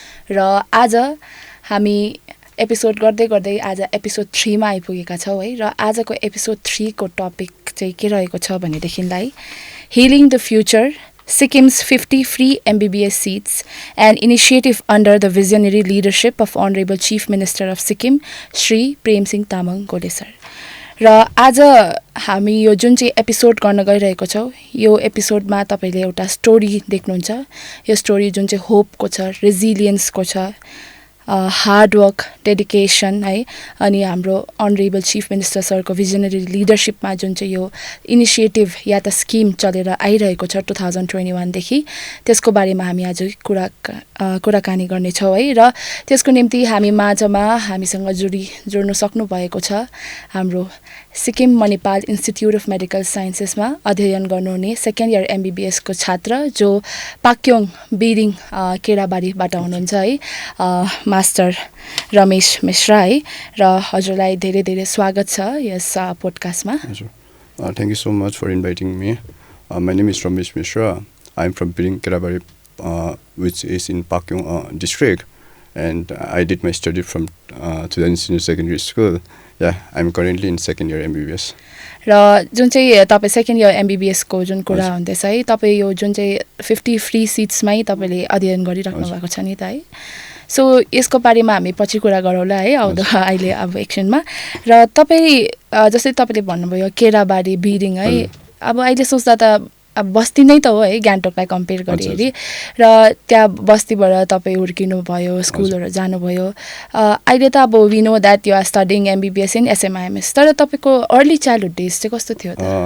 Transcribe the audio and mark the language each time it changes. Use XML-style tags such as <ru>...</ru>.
<ne>र आज हामी एपिसोड गर्दै गर्दै आज एपिसोड 3 मा आइपुगेका छौं है र आजको एपिसोड 3 को टपिक चाहिँ के रहेको छ भनेदेखिलाई</ne> <en>Healing the Future, Sikkim's 50 free MBBS seats, an initiative under the visionary leadership of Honorable Chief Minister of Sikkim, Shri Prem Singh Tamang Golay sir.</en> <ne>र आज हामी यो जुन चाहिँ एपिसोड गर्न गइरहेको छौं यो एपिसोडमा तपाईले एउटा स्टोरी देख्नुहुन्छ यो स्टोरी जुन चाहिँ होपको छ रेजिलियन्सको छ हार्ड वर्क डेडिकेसन है अनि हाम्रो अनरेबल चीफ मिनिस्टर सरको भिजनरी लिडरशिपमा जुन चाहिँ यो इनिसिएटिभ या त स्किम चलेर आइरहेको छ 2021 देखि त्यसको बारेमा हामी आज कुराकानी गर्ने छौं है र त्यसको निम्ति हामी माझमा हामीसँग जोड्न सक्नु भएको छ हाम्रो Sikkim Manipal institute of medical साइन्सेसमा अध्ययन गर्नुहुने सेकेन्ड इयर MBBS को छात्र जो पाक्योङ बिरिङ केराबारीबाट हुनुहुन्छ है मास्टर रमेश मिश्रा है र हजुरलाई धेरै धेरै स्वागत छ यस पोडकास्टमा</ne> <en>हजुर thank you so much for inviting me my name is Ramesh Mishra I am from Biring Kerabari which is in Pakyong district and I did my study from Pradhan Senior Secondary School. Yeah, I'm currently in second year MBBS.</en> <ne>र जुन चाहिँ तपाई second year MBBS को जुन कुरा हुँदैछ है तपाई यो जुन चाहिँ 50 फ्री सिट्समै तपाईले अध्ययन गरिराख्नु भएको छ नि त है सो यसको बारेमा हामी पछि कुरा गरौँला है आउँदो अहिले अब एकछिनमा र तपाई जस्तै तपाईले भन्नुभयो केराबारी बिरिङ है अब अहिले सोच्दा त अब बस्ती नै त हो है गान्तोकलाई कम्पेयर गरी र त्यहाँ बस्तीबाट तपाई हुर्किनु भयो स्कुलहरु जानुभयो अहिले त अब</ne> <en>we know that you are studying MBBS in SMIMS</en> <ne>तर तपाईको अर्ली चाइल्डहुड डेज चाहिँ कस्तो थियो त</ne>